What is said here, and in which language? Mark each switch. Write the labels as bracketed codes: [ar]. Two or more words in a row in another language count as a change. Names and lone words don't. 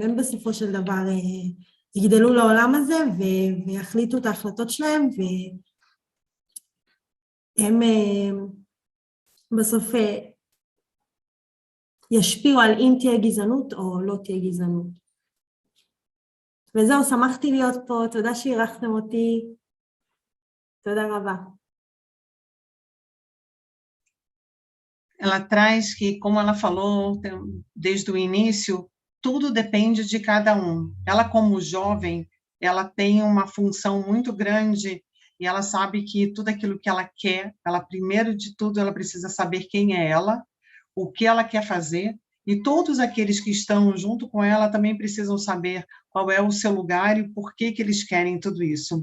[he] הם בסופו של דבר יגדלו לעולם הזה ויחליטו את ההחלטות שלהם, והם בסוף ישפיעו על אם תהיה גזענות או לא תהיה גזענות. וזהו, שמחתי להיות פה, תודה שאירחתם אותי, תודה רבה. [pt] Ela traz que, como ela falou desde o início, tudo depende de cada um. Ela, como jovem, ela tem uma função muito grande e ela sabe que tudo aquilo que ela quer, ela, primeiro de tudo, ela precisa saber quem é ela, o que ela quer fazer, e todos aqueles que estão junto com ela também precisam saber qual é o seu lugar e por que eles querem tudo isso.